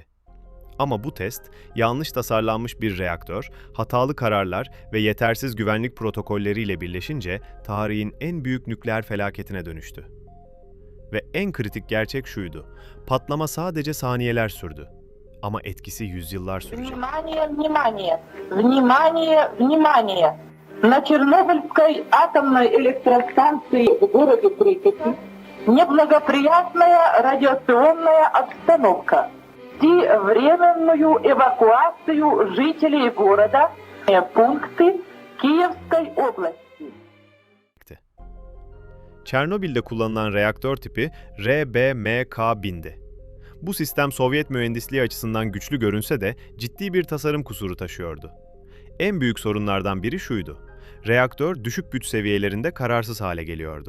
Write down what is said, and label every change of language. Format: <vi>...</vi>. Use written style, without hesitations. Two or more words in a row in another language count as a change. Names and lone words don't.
<tr>Ama bu test, yanlış tasarlanmış bir reaktör, hatalı kararlar ve yetersiz güvenlik protokolleriyle birleşince tarihin en büyük nükleer felaketine dönüştü. Ve en kritik gerçek şuydu: patlama sadece saniyeler sürdü. Ama etkisi yüzyıllar sürecek.</tr> <ru>Внимание, внимание, внимание, внимание! На Чернобыльской атомной электростанции в городе Припяти неблагоприятная радиационная обстановка. Временную эвакуацию жителей города пункты Киевской области.</ru> <tr>Çernobil'de kullanılan reaktör tipi RBMK-1000'di. Bu sistem Sovyet mühendisliği açısından güçlü görünse de ciddi bir tasarım kusuru taşıyordu. En büyük sorunlardan biri şuydu: reaktör düşük güç seviyelerinde kararsız hale geliyordu.</tr>